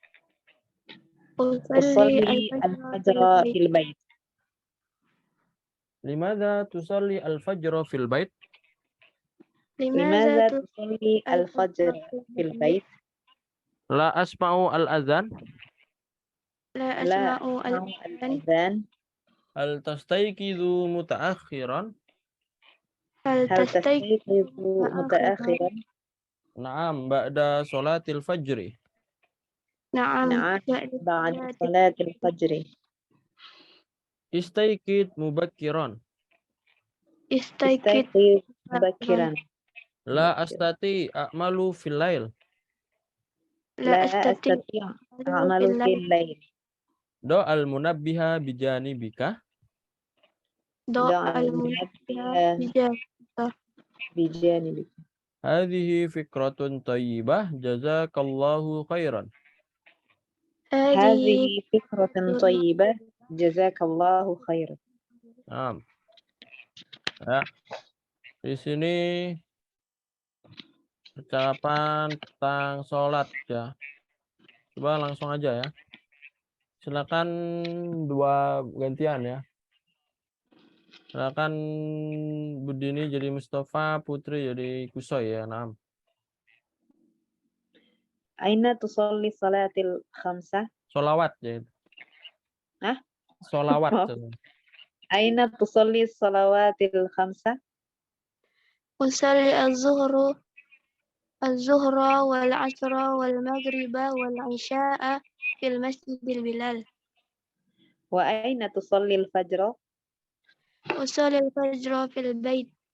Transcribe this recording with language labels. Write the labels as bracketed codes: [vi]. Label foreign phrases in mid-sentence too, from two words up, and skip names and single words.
[ar] أصلي الفجر في البيت. لماذا تصلي الفجر في البيت? لماذا تصلي الفجر في البيت? لا أسمع الأذان. لا أسمع الأذان. هل تستيقظ متأخرا? هل تستيقظ متأخرا? نعم، بعد صلاة الفجر. Na'am, بعد صلاة الفجر. استيقظ مبكرا. Istayqid mubakkiran. لا أستطيع أعمل في الليل. لا أستطيع أعمل في الليل. ضع المنبه بجانبك. ضع المنبه bijanibika. هذه فكرة طيبة، جزاك الله خيرا. هذه فكرة طيبة, جزاك الله خيرا. [id] Ya. Di sini percakapan tentang sholat ya. Coba langsung aja ya. Silakan dua gantian ya. Silakan Budini jadi Mustafa, Putri jadi Kusoy ya. Nah, [ar] أين تصلي صلاة الخمسة? [id] solawat ya. Hah? Solawat. Oh. [ar] أين تصلي صلوات الخمسة? أصلي الظهر والعصر والمغرب والعشاء في المسجد البلال. وأين تصلي الفجر؟ أصلي الفجر في البيت.